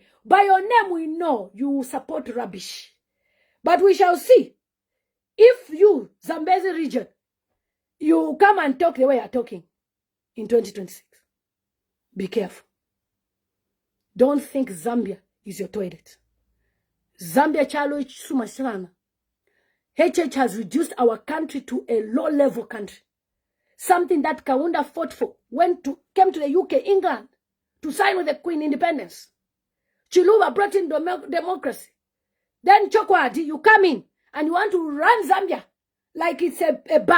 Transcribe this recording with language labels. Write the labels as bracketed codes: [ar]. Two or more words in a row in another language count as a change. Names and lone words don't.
[en] By your name, we know you support rubbish. But we shall see. If you, Zambezi region, you come and talk the way you're talking in 2026. Be careful. Don't think Zambia is your toilet. [bem] Zambia chalo sumashana. [en] HH has reduced our country to a low-level country. Something that Kaunda fought for. Came to the UK, England, to sign with the Queen independence. Chiluba brought in democracy. Then Chokwadi, you come in and you want to run Zambia like it's a bar.